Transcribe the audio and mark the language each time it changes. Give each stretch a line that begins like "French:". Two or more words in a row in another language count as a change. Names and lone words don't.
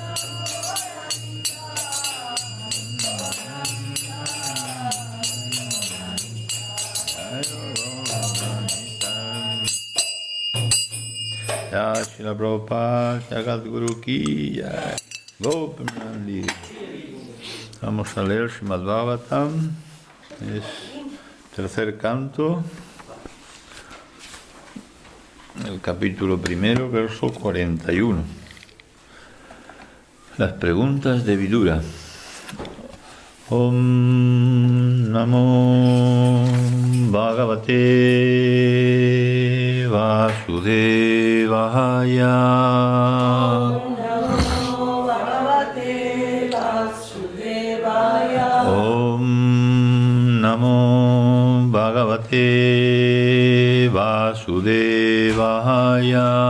Hindi: या श्रील प्रभुपाद, जगद्गुरु की जय, गोपानन्दी.
Spanish: Vamos a leer Srimad Bhagavatam, es tercer canto, el capítulo primero, verso 41. Las preguntas de Vidura.
Sanskrit: ॐ नमो भगवते वासुदेवाय. ॐ नमो भगवते वासुदेवाय.